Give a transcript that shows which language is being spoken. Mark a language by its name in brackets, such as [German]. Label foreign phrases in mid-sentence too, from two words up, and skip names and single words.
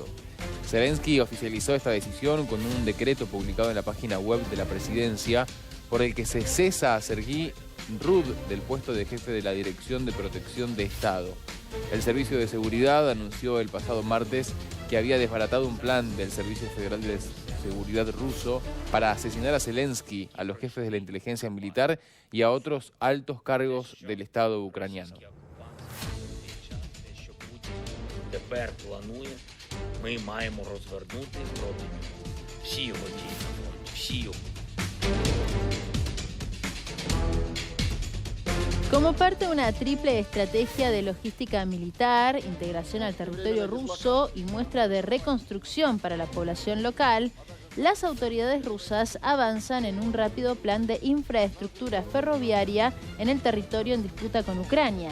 [Spanish] Zelensky oficializó esta decisión con un decreto publicado en la página web de la presidencia por el que se cesa a Serhiy Rud del puesto de jefe de la Dirección de Protección de Estado. El Servicio de Seguridad anunció el pasado martes que había desbaratado un plan del Servicio Federal de Seguridad ruso para asesinar a Zelensky, a los jefes de la inteligencia militar y a otros altos cargos del Estado ucraniano. [Ukrainian] Тепер планує, ми маємо розвернути проти нього всі його дії на фронті, всі його. [Spanish] Como parte de una triple estrategia de logística militar, integración al territorio ruso y muestra de reconstrucción para la población local, las autoridades rusas avanzan en un rápido plan de infraestructura ferroviaria en el territorio en disputa con Ucrania.